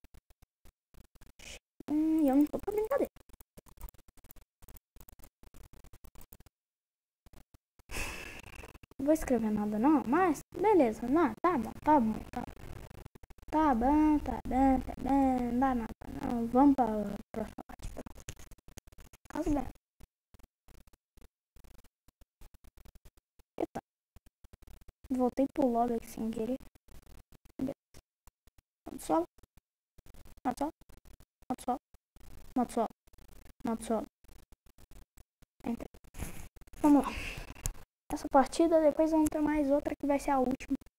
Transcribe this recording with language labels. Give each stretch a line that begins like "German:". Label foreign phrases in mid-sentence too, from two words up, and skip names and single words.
Portuguese: E eu não tô pra brincadeira. Não vou escrever nada não, mas beleza, não, tá bom, tá bom, tá bom. Tá bom, tá bom, tá bom, não dá nada não. Vamos pra próxima parte. Caso bem. Eita. Voltei pro lobby aqui sem querer. Moto solo. Moto solo. Moto solo. Moto solo. Moto solo. Entrei. Vamos lá. Essa partida, depois vamos ter mais outra que vai ser a última.